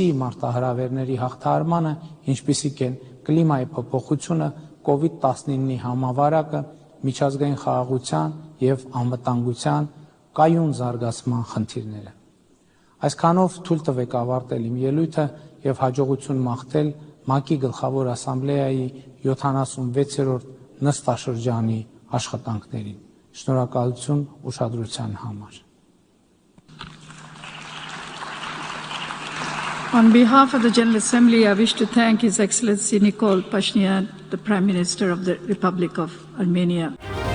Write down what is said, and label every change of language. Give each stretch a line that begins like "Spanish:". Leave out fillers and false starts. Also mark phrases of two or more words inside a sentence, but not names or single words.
Armenian: մարտահրավերների հաղթահարմանը, ինչպիսիք են կլիմայի փոփոխությունը, COVID-19-ի համավարակը, միջազգային խաղաղության եւ անվտանգության կայուն զարգացման խնդիրները։ Այսքանով թույլ տվեք ավարտել իմ ելույթը եւ հաջողություն մաղթել ՄԱԿ-ի գլխավոր ասամբլեայի 76-րդ նստաշրջանի աշխատանքներին։ Շնորհակալություն ուշադրության համար։
English: On behalf of the General Assembly, I wish to thank His Excellency Nikol Pashinyan, the Prime Minister of the Republic of Armenia.